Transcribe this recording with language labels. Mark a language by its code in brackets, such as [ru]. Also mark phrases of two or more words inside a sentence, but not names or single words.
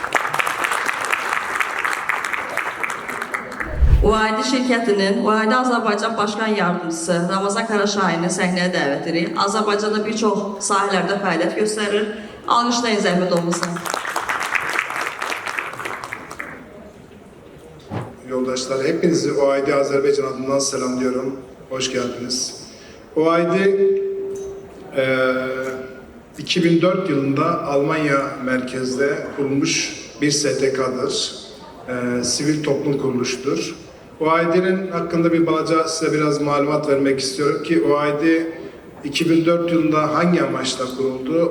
[az] UAID şirkətinin UAID Azərbaycan Başqan Yardımcısı Ramazan Qaraşahini səhnəyə dəvət edirik. Azərbaycanda bir çox sahələrdə fəaliyyət göstərir. Alqışlayın zəhmət olmasın. Yoldaşlar, [tr] hepinizi UAID Azerbaycan adından selamlıyorum. Hoş geldiniz. UAID 2004 yılında Almanya merkezde kurulmuş bir STK'dır. Sivil toplum kuruluşudur. UAID'nin hakkında bir balaca size biraz malumat vermek istiyorum ki UAID 2004 yılında hangi amaçla kuruldu?